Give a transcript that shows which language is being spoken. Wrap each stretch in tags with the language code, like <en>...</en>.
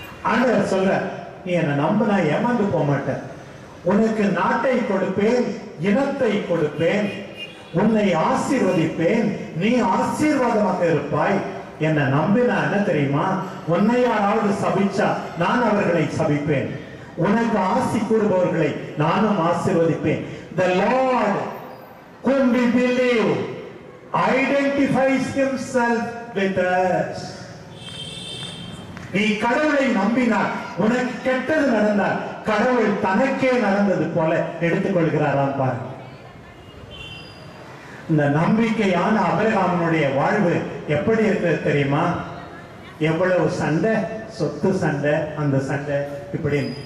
<ta>ஆண்டவர் சொல்ற, நீ என்ன நம்பினா ஏமாந்து போக மாட்டேன், உனக்கு நாட்டை கொடுப்பேன், இனத்தை கொடுப்பேன், உன்னை ஆசீர்வதிப்பேன், நீ ஆசீர்வாதமாக இருப்பாய். என்ன நம்பினா என்ன தெரியுமா, உன்னை யாராவது சபிச்சா நான் அவர்களை சபிப்பேன், உனக்கு ஆசி கூறுபவர்களை நானும் ஆசீர்வதிப்பேன்.</ta> <en>The Lord whom we believe identifies himself with us.</en> <ta>நீ கடவுளை நம்பினார், உனக்கு கெட்டது நடந்தால் கடவுள் தனக்கே நடந்தது போல எடுத்துக்கொள்கிறாராம் பாரு. இந்த நம்பிக்கையான ஆபிரகாமுடைய வாழ்வு எப்படி இருக்கிறது தெரியுமா? எவ்வளவு சண்டை, சொத்து சண்டை, அந்த சண்டை இப்படி.</ta>